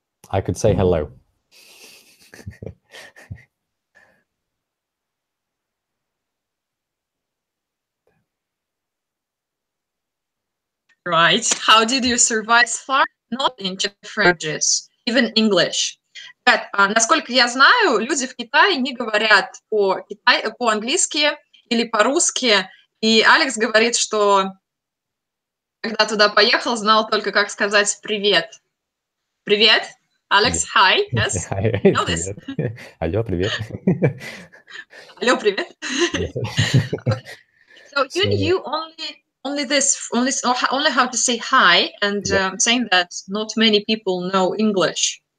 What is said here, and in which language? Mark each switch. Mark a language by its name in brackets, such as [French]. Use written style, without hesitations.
[English] I could say hello. Right. How did you survive far? Not in languages, even English. [Russian] Насколько я знаю, люди в Китае не говорят по-английски или по-русски. И Алекс говорит, что когда туда поехал, знал только, как сказать «привет». Привет, Алекс, [English] hi, yes. Hi. You know this? [Russian] Алло, привет. Алло, привет. Okay. [English] So you knew only how to say hi, and saying that not many people know English.